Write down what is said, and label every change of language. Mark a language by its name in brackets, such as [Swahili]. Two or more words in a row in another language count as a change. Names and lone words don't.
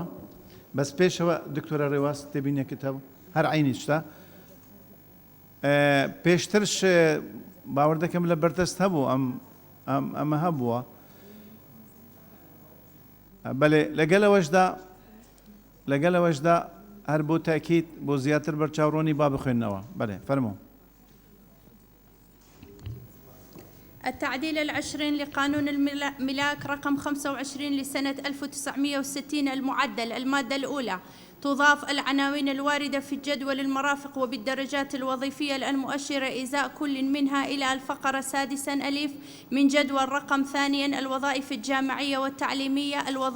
[Central Kurdish] بەس پێشەوە دکتۆرە ڕێواز تێبینیەکەت هەبوو هەر عینی شتا پێشترش باوەڕ دەکەم لە بەردەست هەبوو ئەمە هەبووە. بەڵێ لەگەلەوەشدا هەر بۆ تاکید بۆ زیاتر بەرچاوڕۆنی با بخوێنەوە. بەڵێ فەرموو. [Arabic] التعديل العشرين لقانون الملاك رقم 25 لسنة 1960 المعدل. المادة الأولى تضاف العناوين الواردة في الجدول المرافق وبالدرجات الوظيفية المؤشرة إزاء كل منها إلى الفقرة 6 ألف من جدول رقم 2 الوظائف الجامعية والتعليمية.